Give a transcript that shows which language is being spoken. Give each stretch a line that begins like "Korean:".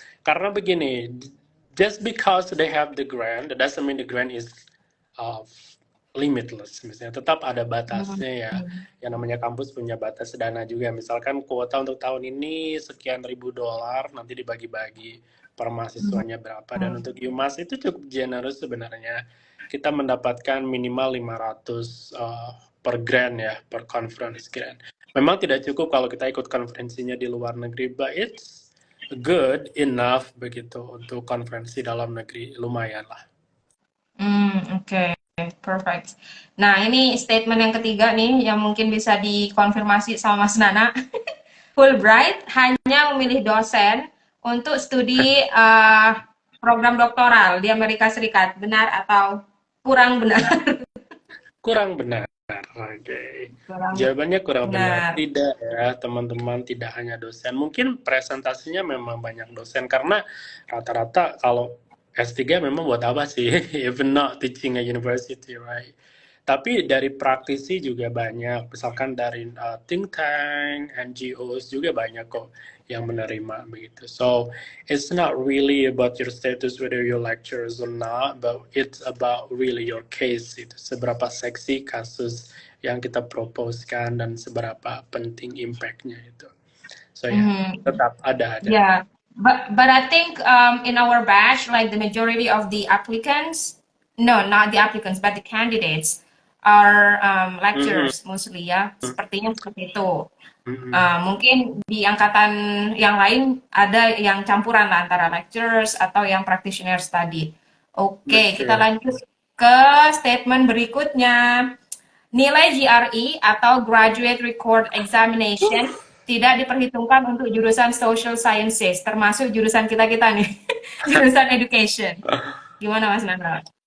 Indonesian: Karena begini,
English: just because they have the grant, that doesn't mean the grant is uh, limitless.
Indonesian: Misalnya tetap ada Mhm. batasnya ya. Yang namanya kampus punya batas dana juga. Misalkan kuota untuk tahun ini sekian ribu dolar, nanti dibagi-bagi per mahasiswanya berapa. Dan untuk UMass itu cukup generous sebenarnya. Kita mendapatkan minimal 500 per grant ya, per conference grant. Memang tidak cukup kalau kita ikut konferensinya di luar negeri,
English: but it's good enough
Indonesian: begitu untuk konferensi dalam negeri, lumayan lah. Oke, perfect. Nah, ini statement yang ketiga nih yang mungkin bisa dikonfirmasi sama Mas Nana. Fulbright hanya memilih dosen untuk studi program doktoral di Amerika Serikat. Benar atau kurang benar? Kurang benar. Oke. Kurang Jawabannya kurang benar. benar. Tidak ya, teman-teman, tidak hanya dosen. Mungkin presentasinya memang banyak dosen karena rata-rata kalau S3 memang buat apa sih?
English: Even not teaching a university, right?
Indonesian: Tapi dari praktisi juga banyak, misalkan dari think tank, NGOs juga banyak kok yang menerima begitu.
English: So it's not really about your status whether you lectures or not, but it's about really your case
Indonesian: itu seberapa seksi kasus yang kita proposekan dan seberapa penting impactnya itu. So ya, Mhm. tetap ada.
English: Yeah, but I think in our batch, like the majority of the applicants, no, not the applicants, but the candidates are Mhm, lecturers mostly ya.
Indonesian: Sepertinya seperti itu. mhm. Mungkin di angkatan yang lain ada yang campuran lah antara lecturers atau yang practitioner study. Oke, kita Betul. lanjut ke statement berikutnya. Nilai GRE atau Graduate Record Examination tidak diperhitungkan untuk jurusan Social Sciences, termasuk jurusan kita-kita nih, jurusan Education. Gimana Mas Nanda?